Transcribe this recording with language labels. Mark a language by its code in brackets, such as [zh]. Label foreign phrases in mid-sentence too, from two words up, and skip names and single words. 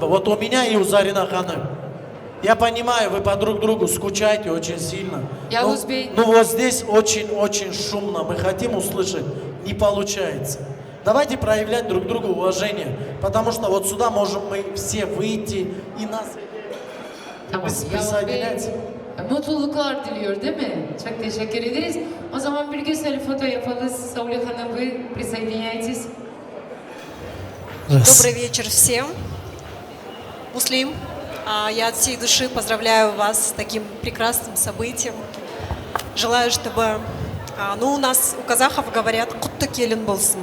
[ru] Вот у меня и у Зарина ханым. Я понимаю, вы по друг другу скучаете очень сильно. Яузбей. Ну вот здесь очень шумно. Мы хотим услышать. Не получается. Давайте проявлять друг другу уважение. Потому что вот сюда можем мы все выйти и нас присоединять. [tr] mutluluklar diliyor değil mi? Çok teşekkür ederiz. O zaman bir güzel foto yapalım. Сауле Hanım, [ru] вы присоединяйтесь. Добрый вечер всем. Муслим, я от всей души поздравляю вас с таким прекрасным событием. Желаю, чтобы, у нас, у казахов говорят, [kk] кутты келин болсын.